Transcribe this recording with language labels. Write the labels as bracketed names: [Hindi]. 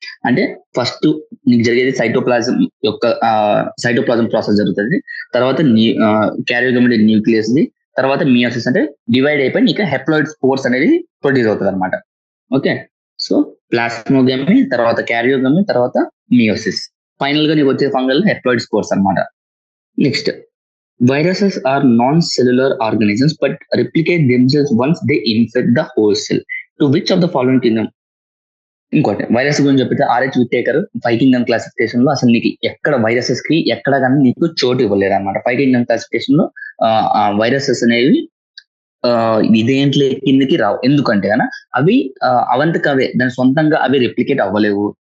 [Telugu] అంటే ఫస్ట్ నీకు జరిగేది సైటోప్లాజం యొక్క సైటోప్లాజం ప్రాసెస్ జరుగుతుంది, తర్వాత క్యారియోగమి అంటే న్యూక్లియస్ ది, తర్వాత మియోసిస్ అంటే డివైడ్ అయిపోయి నీకు హెప్లాయిడ్ స్పోర్స్ అనేది ప్రొడ్యూస్ అవుతుంది అనమాట. ఓకే, సో ప్లాస్మోగమి, తర్వాత క్యారియోగమి, తర్వాత మియోసిస్, ఫైనల్ గా నీకు వచ్చే ఫంగల్ హెప్లాయిడ్ స్పోర్స్ అనమాట. [English] Next, viruses are non-cellular organisms but replicate themselves once they infect the whole cell. To which of the following kingdom? [Telugu] ఇంకోటి వైరస్ గురించి చెప్పితే ఆర్హెచ్ విటేకర్ 5 కింగ్డమ్ క్లాసిఫికేషన్ లో అసలు నీకు ఎక్కడ వైరసెస్ కి ఎక్కడ కానీ నీకు చోటు ఇవ్వలేదు అనమాట. 5 కింగ్డమ్ క్లాసిఫికేషన్ లో వైరసెస్ అనేవి ఇదేంట్లో కిందకి రావు. ఎందుకంటే అవి అవంతకు అవే దాని సొంతంగా అవి రెప్లికేట్ అవ్వలేవు.